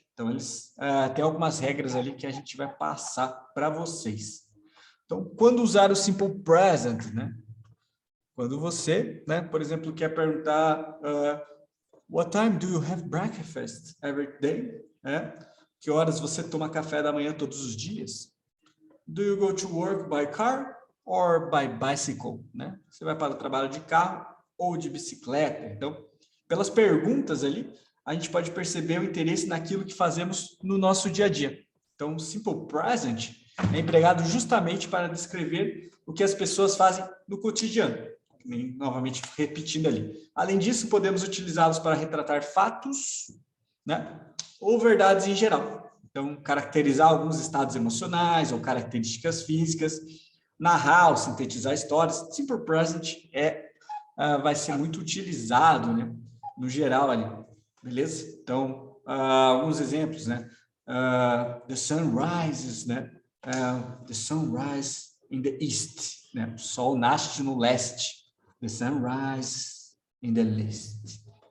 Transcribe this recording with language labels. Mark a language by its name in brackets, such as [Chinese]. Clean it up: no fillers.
[Portuguese] Então, eles têm algumas regras ali que a gente vai passar para vocês. Então, quando usar o simple present, né? Quando você, né, por exemplo, quer perguntar [English] what time do you have breakfast every day? [Portuguese] Que horas você toma café da manhã todos os dias? [English] Do you go to work by car or by bicycle? [Portuguese] Né? Você vai para o trabalho de carro ou de bicicleta? Então, pelas perguntas ali, a gente pode perceber o interesse naquilo que fazemos no nosso dia a dia. Então, o simple present é empregado justamente para descrever o que as pessoas fazem no cotidiano. Novamente repetindo ali. Além disso, podemos utilizá-los para retratar fatos, né? Ou verdades em geral. Então, caracterizar alguns estados emocionais ou características físicas, narrar ou sintetizar histórias. Simple present vai ser muito utilizado, né? No geral ali, beleza? Então, alguns exemplos, né? [English] The sun rises, né? The sun rises in the east, né? [Portuguese] O sol nasce no leste. [English] The sun rises in the east.